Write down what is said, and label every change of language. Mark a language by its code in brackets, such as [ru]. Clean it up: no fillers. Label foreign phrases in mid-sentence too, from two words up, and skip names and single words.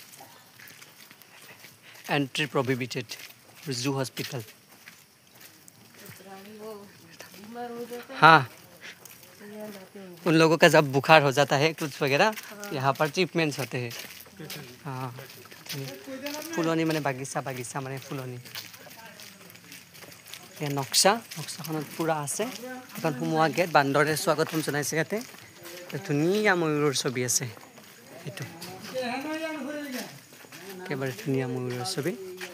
[en] entry prohibited zoo hospital [hi] हाँ, उन लोगों का जब बुखार हो जाता है कुछ वगैरह यहाँ पर ट्रीटमेंट्स होते हैं हाँ फुलनी माने बागिचा माने फुलनी [as] নক্সাখনত পুৰা আছে এখন সোমোৱা গেট বান্দৰে স্বাগতম জনাইছে ইয়াতে ধুনীয়া ময়ূৰৰ ছবি আছে এইটো একেবাৰে ধুনীয়া ময়ূৰৰ ছবি